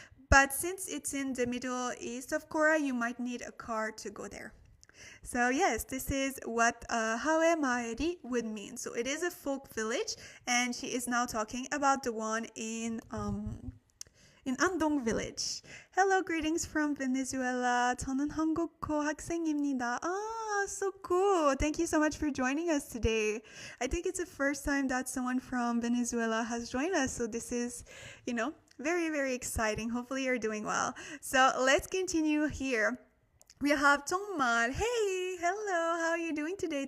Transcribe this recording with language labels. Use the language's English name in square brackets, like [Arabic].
[English] But since it's in the Middle East of Korea, you might need a car to go there. So yes, this is what Hawe Maeri would mean. So it is a folk village, and she is now talking about the one in Andong village. Hello, greetings from Venezuela. [Korean] 저는 한국어 학생입니다. [English] Ah, so cool. Thank you so much for joining us today. I think it's the first time that someone from Venezuela has joined us. So this is, very, very exciting. Hopefully you're doing well. So let's continue here. We have 정말. Hey, hello. How are you doing today?